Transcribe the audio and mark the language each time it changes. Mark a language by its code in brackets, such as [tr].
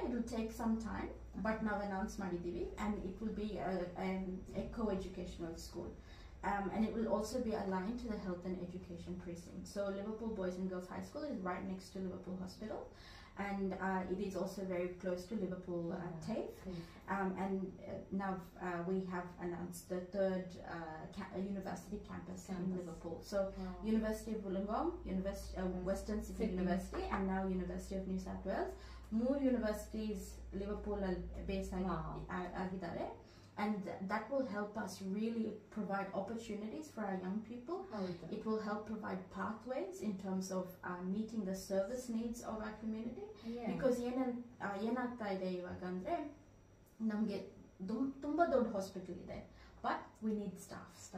[en] it will take some time, but [kn] ನಾವು announce ಮಾಡಿದ್ದೀವಿ. [en] And it will be a co-educational school. And it will also be aligned to the health and education precinct. So Liverpool Boys and Girls High School is right next to Liverpool Hospital, and it is also very close to Liverpool TAFE. And now we have announced the third university campus in Liverpool. So University of Wollongong, Western Sydney University, and now University of New South Wales. More universities Liverpool based [kn] agidare. [en] And that will help us really provide opportunities for our young people. It will help provide pathways in terms of meeting the service needs of our community. [kn] Because ಏನಗ್ತಾ ಇದೆ ಇವಾಗ ಅಂದ್ರೆ, ನಮಗೆ ತುಂಬಾ ದೊಡ್ಡ hospital ಇದೆ, [en] But we need staff.